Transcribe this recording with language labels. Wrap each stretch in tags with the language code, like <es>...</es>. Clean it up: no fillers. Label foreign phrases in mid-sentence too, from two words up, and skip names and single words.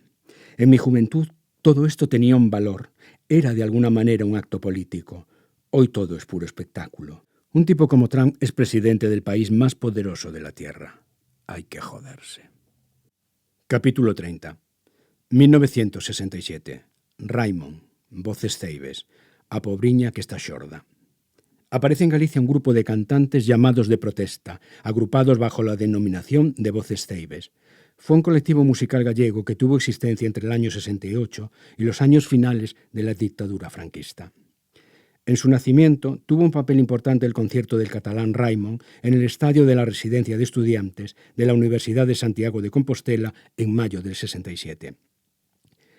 <es>En mi juventud todo esto tenía un valor, era de alguna manera un acto político. Hoy todo es puro espectáculo. Un tipo como Trump es presidente del país más poderoso de la Tierra. Hay que joderse. Capítulo 30. 1967.</es> <gl>Raimon, Voces Ceibes, a pobriña que está xorda.</gl> <es>Aparece en Galicia un grupo de cantantes llamados de protesta, agrupados bajo la denominación de Voces Ceibes. Fue un colectivo musical gallego que tuvo existencia entre el año 68 y los años finales de la dictadura franquista. En su nacimiento tuvo un papel importante el concierto del catalán Raimon en el estadio de la Residencia de Estudiantes de la Universidad de Santiago de Compostela en mayo del 67.</es>